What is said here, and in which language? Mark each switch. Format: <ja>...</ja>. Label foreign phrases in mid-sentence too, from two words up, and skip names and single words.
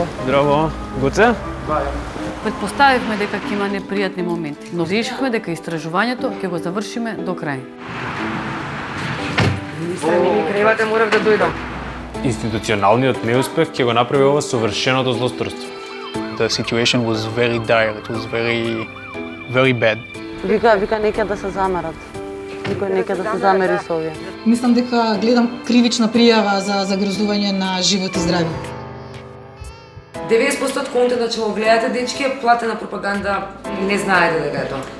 <mk>Здраво. Гуце? Предпоставивме дека ќе има непријатни моменти, но решивме дека истражувањето ќе го завршиме до крај. Министре, ми кревате, морав да дојдам. Институционалниот неуспех ќе го направи ова совршеното злосторство.</mk> <en>The situation was very dire. It was very bad.</en> <mk>Вика неќе да се замерат. Никој неќе да се замери со овие. Мислам дека гледам кривична пријава за загрозување на живот и здравје. 90% од контентот што го гледате, дечки, е платена пропаганда и не знаете дека е тоа.</mk>